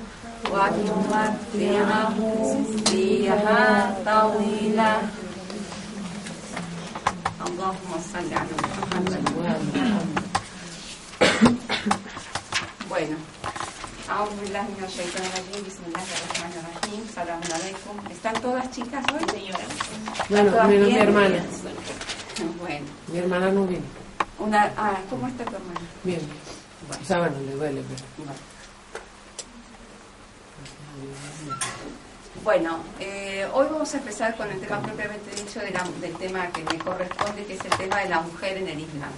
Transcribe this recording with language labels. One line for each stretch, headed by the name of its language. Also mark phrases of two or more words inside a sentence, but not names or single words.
Arabic: وتمتعه فيها طويلا اللهم صل على محمد. Bueno, أعوذ بالله من الشيطان الرجيم بسم الله الرحمن الرحيم السلام عليكم.
Spanish: ¿Están todas chicas hoy, señora? Bueno, menos mi hermana. Bueno. Mi hermana no viene. ¿Cómo está tu hermana? Bien. Bueno. O sea, bueno, le duele, pero... Bueno, hoy vamos a empezar con el tema propiamente dicho del tema que me corresponde, que es el tema de la mujer en el Islam.